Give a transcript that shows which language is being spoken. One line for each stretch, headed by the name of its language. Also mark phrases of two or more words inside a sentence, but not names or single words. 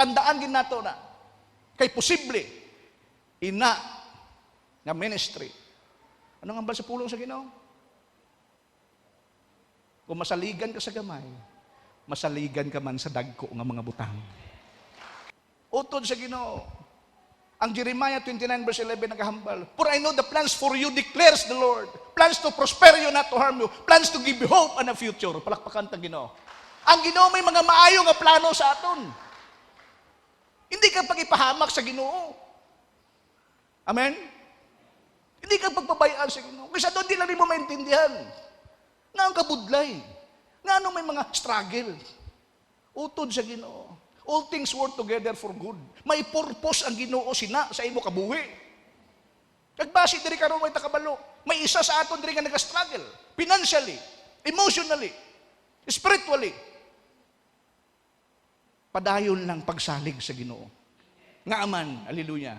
Hiligaynon: Tandaan gid nato na kay posible ina nga ministry. Ano nga ba sa pulong sa Ginoo? Kung masaligan ka sa gamay, masaligan ka man sa dagko nga mga butang. Utod sa Ginoo. Ang Jeremiah 29 verse 11 nagahambal,
English: for I know the plans for you declares the Lord. Plans to prosper you, not to harm you. Plans to give you hope and a future.
Hiligaynon: Palakpakan tang Ginoo. Ang Ginoo may mga maayo nga plano sa aton.
Filipino: Hindi ka pagipahamak sa Ginoo.
Hiligaynon: Amen?
Filipino: Hindi ka pagpabayaan sa Ginoo. Kasi doon di lang mo maintindihan.
Hiligaynon: Nga ang kabudlay. Nga may mga struggle. Utod sa Ginoo.
English: All things work together for good.
Hiligaynon: May purpose ang Ginoo sina sa imo kabuhi. Nagbasi diri karon way takabalo. May isa sa aton diri nga nag-struggle,
English: financially, emotionally, spiritually.
Hiligaynon: Padayon lang pagsalig sa Ginoo. Nga aman, haleluya.